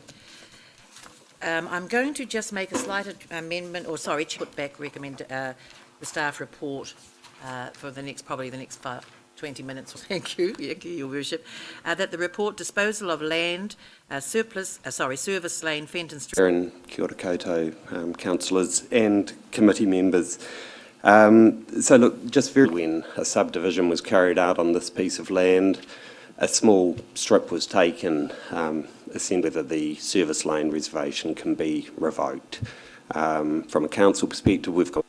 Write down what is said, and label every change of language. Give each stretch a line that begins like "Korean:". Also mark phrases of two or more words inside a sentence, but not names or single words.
English: I'm going to just make a slight amendment, put back, recommend the staff report for probably the next 20 minutes. Thank you, Your Worship. That the report disposal of land, Service Lane, Fenton Street.
Māori: And kia ora koutou,
English: councillors and committee members. So look, just when a subdivision was carried out on this piece of land, a small strip was taken, essentially whether the service lane reservation can be revoked. From a council perspective, we've got...